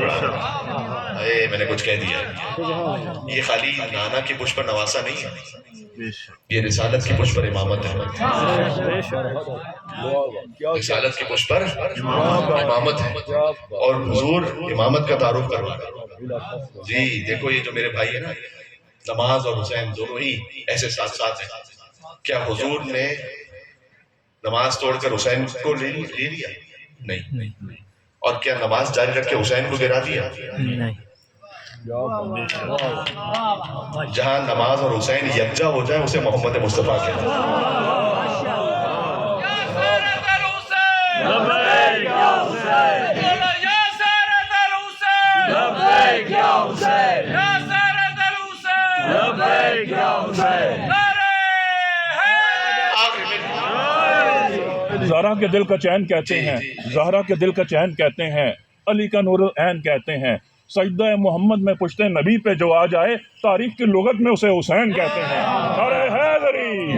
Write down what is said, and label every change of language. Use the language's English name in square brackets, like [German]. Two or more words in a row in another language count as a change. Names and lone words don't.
[Urdu] میں نے کچھ کہہ دیا, یہ خالی نانا کی پشت پر نواسا نہیں ہے, یہ رسالت کی پشت پر امامت ہے، رسالت کی پشت پر امامت ہے، اور حضور امامت کا تعارف کروا رہے جی دیکھو یہ جو میرے بھائی ہیں نا نماز اور حسین دونوں ہی ایسے ساتھ ساتھ ہیں، کیا حضور نے نماز توڑ کر حسین کو لے لیا؟ نہیں۔ اور کیا نماز جاری رکھ کے حسین کو گرا دیا؟ نہیں۔ جہاں نماز اور حسین یکجا ہو جائے اسے محمد مصطفیٰ کہتے ہیں۔ [Arabic] یا سارت الحسین لبیک یا حسین، یا سارت الحسین لبیک یا حسین، یا سارت الحسین لبیک یا حسین، [Urdu] زہرا کے دل کا چین کہتے ہیں، زہرا کے دل کا چین کہتے ہیں، علی کا [Arabic] نور العین [Urdu] کہتے ہیں، سجدہ محمد میں پشتے نبی پہ جو آ جائے تاریخ کی لغت میں اسے حسین کہتے ہیں۔ ارے حیدری